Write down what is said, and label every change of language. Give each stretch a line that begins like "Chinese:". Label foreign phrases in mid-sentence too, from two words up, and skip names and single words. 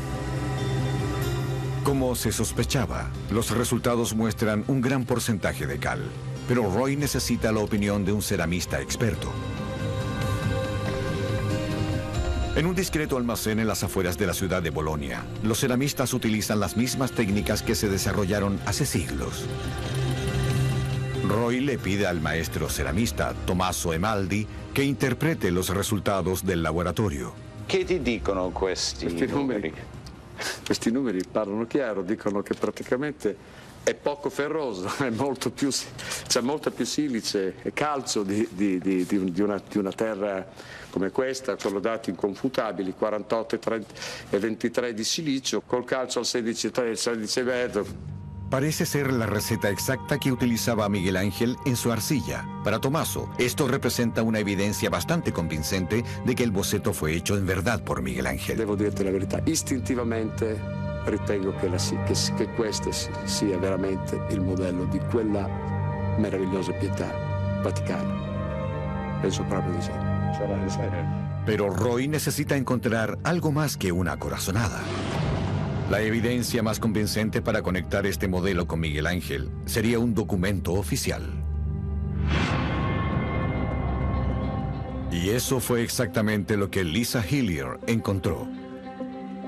Spanish: Como se sospechaba, los resultados muestran un gran porcentaje de cal, pero Roy necesita la opinión de un ceramista experto. En un discreto almacén en las afueras de la ciudad de Bolonia, los ceramistas utilizan las mismas técnicas que se desarrollaron hace siglos. Roy le pide al maestro ceramista Tommaso Emaldi che interprete los resultados del laboratorio.
Italian: Che ti dicono questi numeri? Questi numeri parlano chiaro, dicono che praticamente è poco ferroso, è molto più, c'è molta più silice e calcio di una terra come questa, con dati inconfutabili, 48 e 23 di silicio, col calcio al 16,3 e 16,2.
Spanish: Parece ser la receta exacta que utilizaba Miguel Ángel en su arcilla. Para Tommaso, esto representa una evidencia bastante convincente de que el boceto fue hecho en verdad por Miguel Ángel.
Italian: Devo dirti la verità, istintivamente ritengo che questo sia veramente il modello di quella meravigliosa pietà vaticana. Penso proprio di sì.
Spanish: Pero Roy necesita encontrar algo más que una corazonada. La evidencia más convincente para conectar este modelo con Miguel Ángel sería un documento oficial. Y eso fue exactamente lo que Lisa Hillier encontró.